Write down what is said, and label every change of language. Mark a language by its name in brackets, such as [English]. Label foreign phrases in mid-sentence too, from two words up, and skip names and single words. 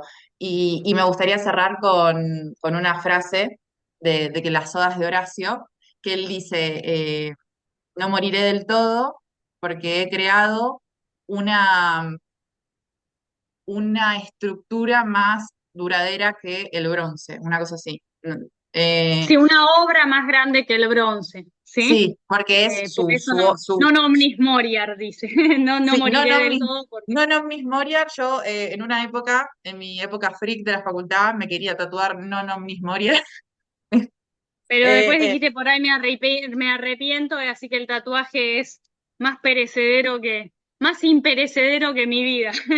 [Spanish] Y me gustaría cerrar con una frase de que las odas de Horacio, que él dice, no moriré del todo porque he creado una, una estructura más duradera que el bronce, una cosa así. Eh, Sí, una obra más grande que el bronce, ¿sí? sí, porque es Por su, eso no, su, [Latin] non omnis moriar, [Spanish] dice. No, no sí, moriré del todo porque... no, no, Miss Moria, yo en una época, en mi época freak de la facultad, me quería tatuar no, no, Miss Moria. Pero Eh, después eh, dijiste, por ahí me arrepiento, así que el tatuaje es más perecedero más imperecedero que mi vida.